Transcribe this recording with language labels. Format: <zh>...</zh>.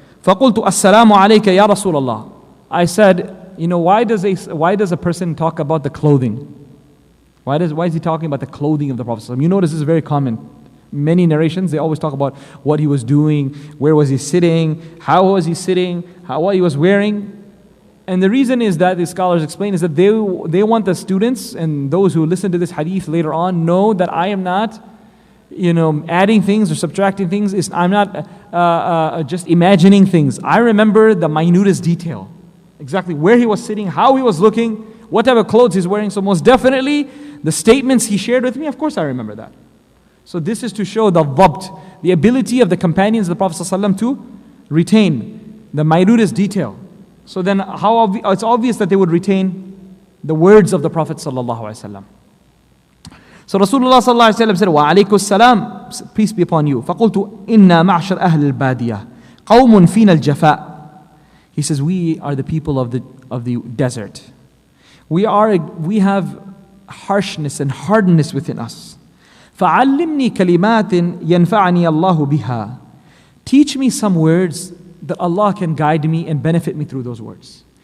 <ar>فقلت السلام عليك يا رسول الله.</ar> <en>I said, why does a person talk about the clothing? Why is he talking about the clothing of the Prophet? You notice this is very common. Many narrations, they always talk about what he was doing, where was he sitting, how was he sitting, what he was wearing. And the reason is that the scholars explain is that they want the students and those who listen to this hadith later on know that I am not, adding things or subtracting things. I'm not just imagining things. I remember the minutest detail, exactly where he was sitting, how he was looking, what type of clothes he's wearing. So most definitely, the statements he shared with me, of course I remember that. So this is to show the dhabt, the ability of the companions of the Prophet ﷺ to retain the minutest detail. So then it's obvious that they would retain the words of the Prophet ﷺ. So Rasulullah ﷺ said,</en> <ar>وَعَلَيْكُ السَّلَامِ.</ar> <en>peace be upon you,</en> <ar>فَقُلْتُ إِنَّا مَعْشَرْ أَهْلِ الْبَادِيَةِ قَوْمٌ فِينَا الْجَفَاءِ.</ar> <en>He says, we are the people of the desert. We have harshness and hardness within us.</en> <ar>فَعَلِّمْنِي كَلِمَاتٍ يَنْفَعَنِي اللَّهُ بِهَا.</ar> <en>Teach me some words that Allah can guide me and benefit me through those words.</en>